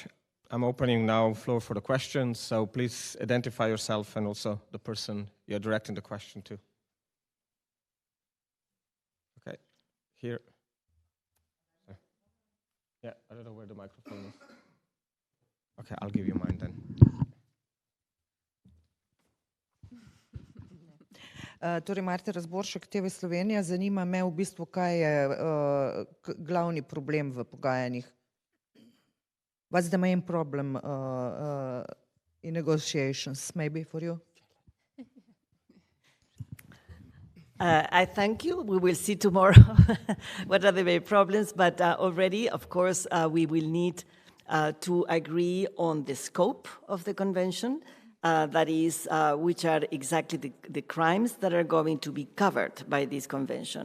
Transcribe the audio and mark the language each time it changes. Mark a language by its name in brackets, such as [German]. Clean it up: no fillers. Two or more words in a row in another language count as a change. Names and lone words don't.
[English] I'm opening now floor for the questions, so please identify yourself and also the person you're directing the question to. Okay, here. Yeah, I don't know where the microphone is. Okay, I'll give you mine then. [Slovenian] Torej, Marta Razboršek, TV Slovenija. Zanima me v bistvu, kaj je glavni problem v pogajanjih. [English] What's the main problem in negotiations, maybe for you? I thank you. We will see tomorrow what are the main problems, but already, of course, we will need to agree on the scope of the convention, that is, which are exactly the crimes that are going to be covered by this convention.